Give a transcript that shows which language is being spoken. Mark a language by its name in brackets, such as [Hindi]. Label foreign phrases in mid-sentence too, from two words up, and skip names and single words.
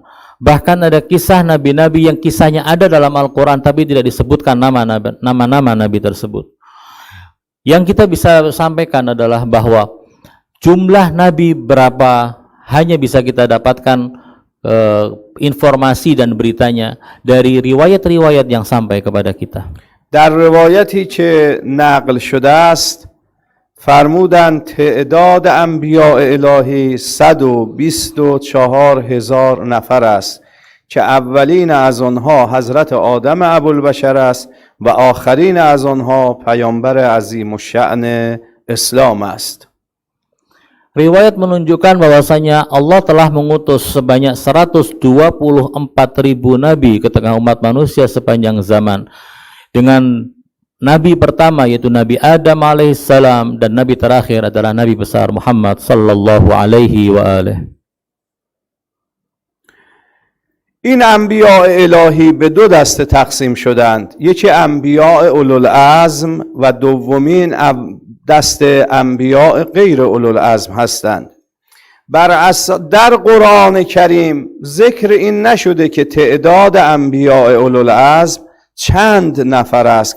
[Indonesian] Bahkan ada kisah nabi-nabi yang kisahnya ada dalam Al-Quran tapi tidak disebutkan nama-nama nabi tersebut. Yang kita bisa sampaikan adalah bahwa jumlah nabi berapa hanya bisa kita dapatkan informasi dan beritanya dari riwayat-riwayat yang sampai kepada kita. [Persian] در روایتی که نقل شده است فرمودند تعداد انبیاء الهی 124,000 نفر است که اولین از آنها حضرت آدم ابوالبشر است و آخرین از آنها پیامبر عظیم الشأن اسلام است. [Indonesian] Riwayat menunjukkan bahwasanya Allah telah mengutus sebanyak 124.000 nabi ke tengah umat manusia sepanjang zaman. Dengan nabi pertama yaitu Nabi Adam alaihissalam dan nabi terakhir adalah Nabi besar Muhammad [Arabic] صلى الله عليه وآله. [Persian] این انبیاء الهی به دو دسته تقسیم شدند. یکی انبیاء اولوالعزم و دومین دسته انبیاء غیر اولوالعزم هستند. در قرآن کریم ذکر این نشده که تعداد انبیاء اولوالعزم چند نفر است که